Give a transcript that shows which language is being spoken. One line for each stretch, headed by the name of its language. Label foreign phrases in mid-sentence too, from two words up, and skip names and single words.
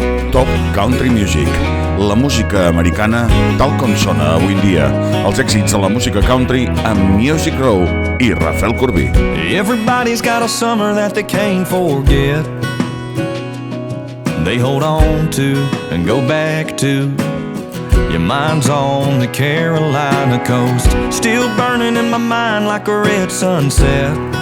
Catalan: Top Country Music, la música americana tal com sona avui en dia. Els èxits de la música country amb Music Row i Rafel Corbí.
English: Everybody's got a summer that they can't forget. They hold on to and go back to. Your mind's on the Carolina coast, still burning in my mind like a red sunset.